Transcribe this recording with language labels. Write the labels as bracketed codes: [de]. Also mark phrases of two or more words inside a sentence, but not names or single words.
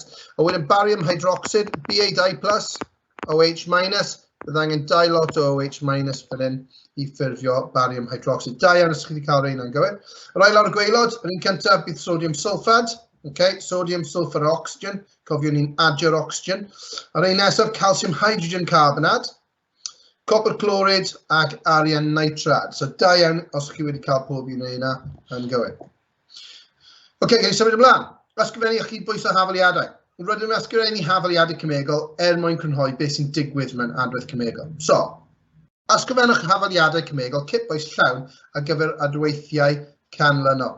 [cy] A wedyn [en] barium hydroxide, Ba2 plus, OH minus, [cy] bydd angen 2 lot o [en] OH minus [cy] fan hyn I ffurfio [en] barium hydroxide. [cy] 2 iawn os chi wedi cael rhain yn gywir. Yr ail lawr y gwaelod, yr un cyntaf bydd [en] sodium sulfad, okay, sodium sulfur oxygen, [cy] cofiwn ni'n adio'r oxygen. Yr un nesaf, [en] calcium hydrogen carbonate, copper chloride [cy] ac arian [en] nitrate. [cy] So 2 iawn os chi wedi cael pob un o hynna yn gywir. Okay, gen I symud ymlaen. Ysgrifennu a chydbwyso hafaliadau. Rydym yn ysgrifennu hafaliadau cymegol mae'n crynhoi beth sy'n digwydd mewn adwaith cymegol. So, ysgrifennwch hafaliadau cymegol cydbwys llawn ar gyfer adweithiau canlynol.